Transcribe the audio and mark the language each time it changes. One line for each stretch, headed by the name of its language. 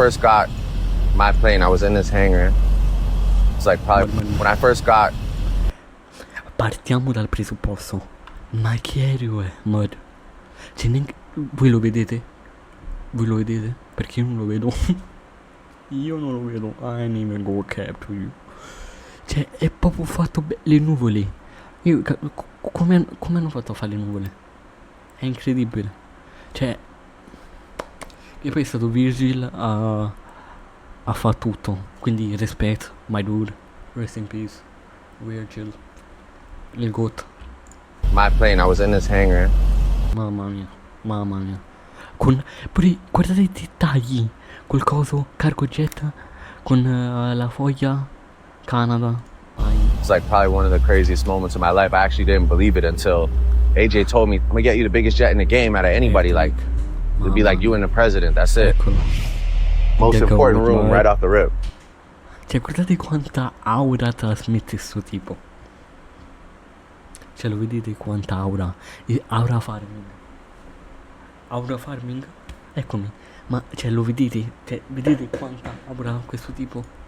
English: First got my plane, I was in this hangar. It's like probably when I first got.
Italian: Partiamo dal presupposto. Ma che aereo è? Mod. Cioè, neanche... Voi lo vedete? Voi lo vedete? Perché io non lo vedo. Io non lo vedo.
English: I don't even go capture you.
Italian: Cioè, è proprio fatto le nuvole. Io... Come hanno fatto a fare le nuvole? È incredibile. Cioè... E poi è stato Virgil a fare tutto. Quindi rispetto,
English: my dude. Rest in peace. Virgil.
Italian: Il GOAT.
English: My plane, I was in this hangar.
Italian: Mamma mia. Mamma mia. Con... Pure, guardate i dettagli. Col coso, cargo jet. Con la foglia. Canada.
English: It's like probably one of the craziest moments of my life. I actually didn't believe it until AJ told me, I'm gonna get you the biggest jet in the game out of anybody. Like, it'd be like you and the president, that's it.
Italian: Eccolo.
English: Most important room right off the rip.
Italian: Cioè, guardate quanta aura trasmette sto tipo. Cioè, lo vedete quanta aura?
English: Aura farming. Aura farming? Eccomi.
Italian: Ma, cioè, lo vedete? Cioè, vedete quanta aura ha questo tipo?